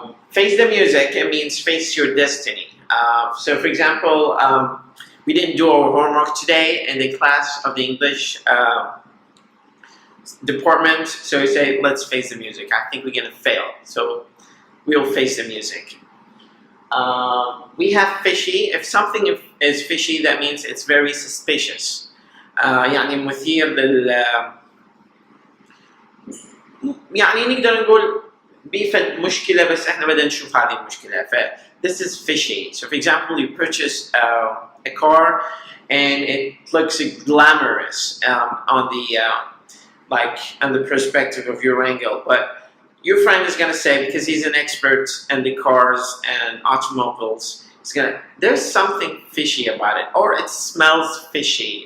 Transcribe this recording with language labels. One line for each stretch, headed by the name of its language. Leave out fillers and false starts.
English: Face the music, it means face your destiny. So for example, we didn't do our homework today in the class of the English department, so we say let's face the music. I think we're gonna fail, so we'll face the music. We have fishy. If something is fishy, that means it's very suspicious.
Arabic: يعني مثير لل يعني نقدر نقول بيفد مشكلة بس احنا بدنا نشوف هذه المشكلة.
English: ف this is fishy. So for example, you purchase a car and it looks glamorous on the perspective of your angle, but your friend is going to say, because he's an expert in the cars and automobiles, there's something fishy about it, or it smells fishy.